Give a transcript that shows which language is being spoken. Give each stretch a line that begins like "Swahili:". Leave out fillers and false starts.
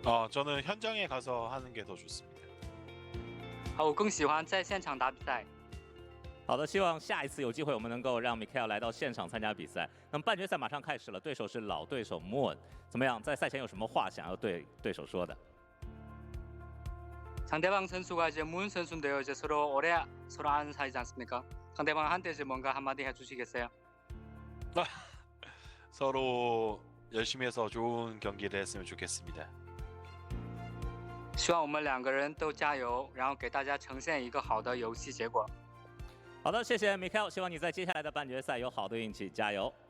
Korean: 저는 현장에 가서 하는 게 더 좋습니다.
Chinese: 我更喜欢在现场打比赛。好的，希望下一次有机会我们能够让 Mikael 来到现场参加比赛。那么半决赛马上开始了，对手是老对手 Moon， 怎么样？在赛前有什么话想要对对手说的？
Korean: 상대방 선수가 이제 문 선수인데요. 이제 서로 오래 서로 아는 사이지 않습니까? 상대방한테 이제 뭔가 한마디 해주시겠어요? 서로 열심히 해서 좋은 경기를 했으면 좋겠습니다.
Chinese: 希望我们两个人都加油，然后给大家呈现一个好的游戏结果。好的，谢谢 Mikael， 希望你在接下来的半决赛有好的运气，加油！